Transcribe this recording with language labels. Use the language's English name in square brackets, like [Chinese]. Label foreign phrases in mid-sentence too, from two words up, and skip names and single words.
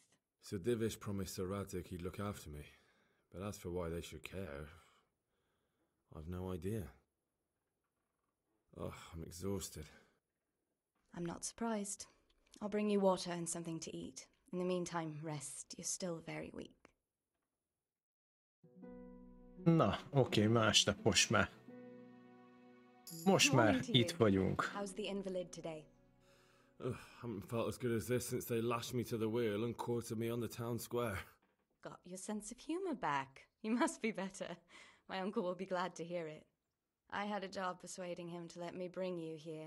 [English] Sir Divish promised Sir Rattay he'd look after me. But as for why they should care, I've no idea. Oh, I'm exhausted. I'm not surprised. I'll bring you water and something to eat. In the meantime, rest. You're still very weak. [Hungarian] Na, oké, másnap most már. Most már itt vagyunk. [English] How's the invalid today? Haven't felt as good as this since they lashed me to the wheel and quartered me on the town square. Got your sense of humor back. You must be better. My uncle will be glad to hear it. I had a job persuading him to let me bring you here.